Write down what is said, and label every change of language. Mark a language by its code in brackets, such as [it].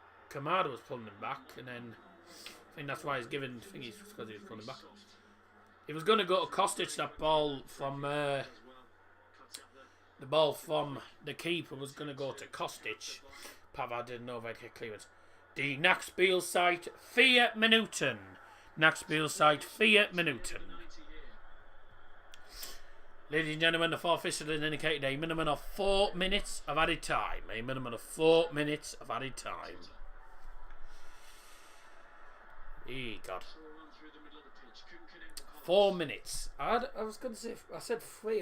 [en] Kamada was pulling him back and then I think that's why he's given... I think it's because he was pulling back. He was going to go to Kostic, that ball from... the ball from the keeper was going to go to Kostic. Pavard didn't know if I'd get clearance. [de] Die Nachspielzeit 4 Minuten. Nachspielzeit 4 Minuten. [en] Ladies and gentlemen, the fourth official has indicated a minimum of 4 minutes of added time. A minimum of 4 minutes of added time. God. 4 minutes. I was going to say... I said 3.